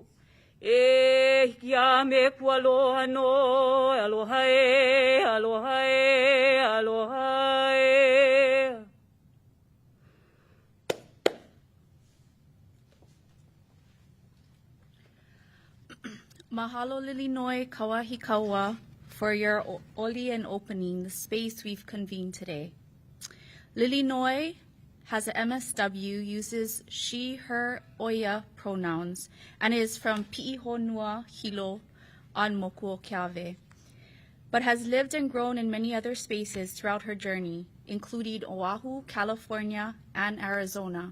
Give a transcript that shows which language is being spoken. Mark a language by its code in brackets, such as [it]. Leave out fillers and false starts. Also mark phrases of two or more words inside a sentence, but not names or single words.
[haw] E hiki a me ku aloha no. Aloha e, aloha e, aloha e. [en] Mahalo Lili Noi Kawahi Kaua for your oli and opening the space we've convened today. Lili Noi has a MSW, uses she, her, oia pronouns, and is from Pi'ihonua Hilo on Mokuo Keawe, but has lived and grown in many other spaces throughout her journey, including Oahu, California, and Arizona.